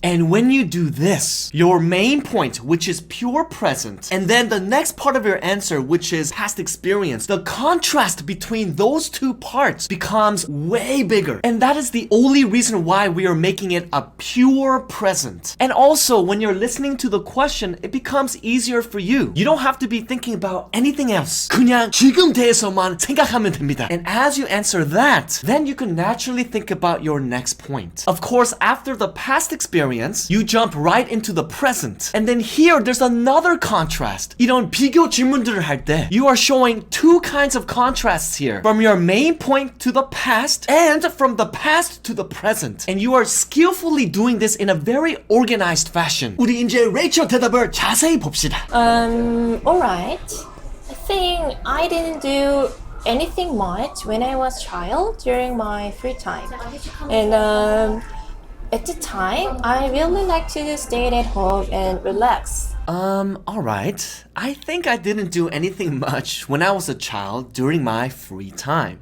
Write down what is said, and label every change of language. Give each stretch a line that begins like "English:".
English: And when you do this, your main point, which is pure present, and then the next part of your answer, which is past experience, the contrast between those two parts becomes way bigger. And that is the only reason why we are making it a pure present. And also, when you're listening to the question, it becomes easier for you. You don't have to be thinking about anything else.
Korean: 그냥 지금 대해서만 생각하면 됩니다.
English: And as you answer that, then you can naturally think about your next point. Of course, after the past experience, you jump right into the present. And then here, there's another contrast.
Korean: 이런 비교 질문들을 할 때,
English: you are showing two kinds of contrasts here. From your main point to the past, and from the past to the present. And you are skillfully doing this in a very organized fashion.
Korean: 우리 이제 레이첼 대답을 자세히 봅시다.
English: Alright. I think I didn't do anything much when I was a child during my free time. And at the time, I really like to stay at home and relax. Alright. I think I didn't do anything much when I was a child during my free time.